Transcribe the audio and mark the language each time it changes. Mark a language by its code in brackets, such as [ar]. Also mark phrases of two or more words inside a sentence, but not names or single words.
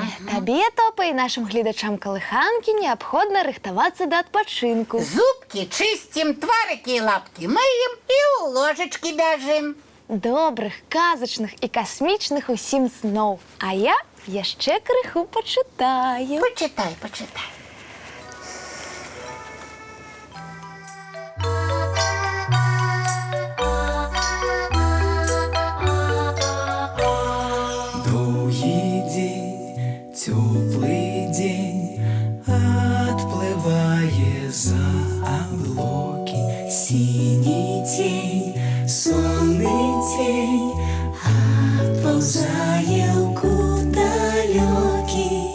[be] Табе, Топа, і нашым гледачам калыханкі неабходна рыхтавацца да адпачынку. Зубкі чысцім, тварыкі і лапкі мыем і ў ложачкі бяжым. Добрых, казачных і касмічных усім сноў. А я яшчэ крыху пачытаю. [ru] Почитай, почитай. Теплый день отплывая за облаки, синий тень, сонный тень отползая в далекий.